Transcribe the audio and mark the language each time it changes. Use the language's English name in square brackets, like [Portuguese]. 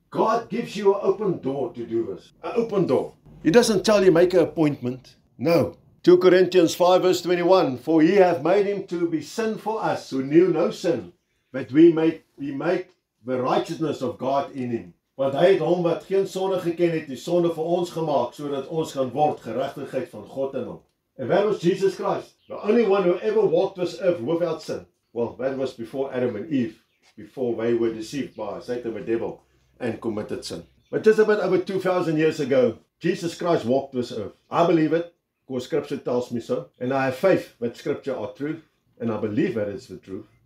[English] God gives you an open door to do this. An open door. He doesn't tell you make an appointment. No. 2 Corinthians 5 verse 21. For He hath made Him to be sin for us, who knew no sin, that we may make the righteousness of God in Him. [Afrikaans] Want Hy het hom wat geen sonde geken het, die sonde vir ons gemaak, sodat ons kan word geregtigheid van God in Hom. [English] And that was Jesus Christ, the only one who ever walked this earth without sin. Well, that was before Adam and Eve, before they were deceived by Satan the devil and committed sin. But just about over 2,000 years ago, Jesus Christ walked this earth. I believe it, because Scripture tells me so. And I have faith that Scripture are true, and I believe that it's the truth.